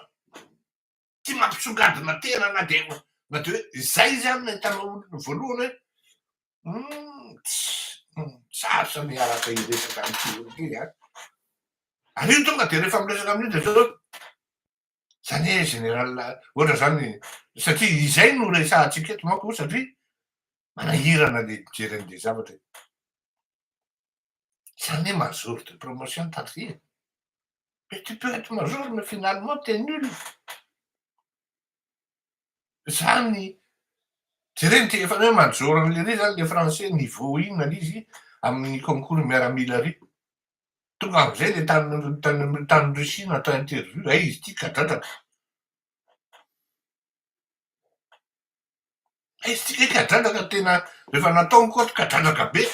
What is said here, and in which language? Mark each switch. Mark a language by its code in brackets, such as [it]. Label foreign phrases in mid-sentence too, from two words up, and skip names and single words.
[mg] Tia mampisongadina tena na de hoe zay zany no ahitanao olona voalohany hoe sarotra miaraka hiresaka am'ty olo ty a. Ary io tonga de rehefa miresaka amin'io de zao zany hoe général ohatra zany satria izay no resahantsika eto manko satria manahirana le mijery an'le zavatra. Zany hoe [fr] major de promotion [mg] taria. [fr] Mais tu peux être major mais finalement t'es nul. [mg] Zany jereny ty efa hoe major an'le ry zany [fr] le français niveau [mg] inona l'izy amin'ny concours miaramila ry. Tonga am'izay le tany Russie natao interview izy ty kadradraka. Izy ty kadradraka tena rehefa natao koa kadradraka be.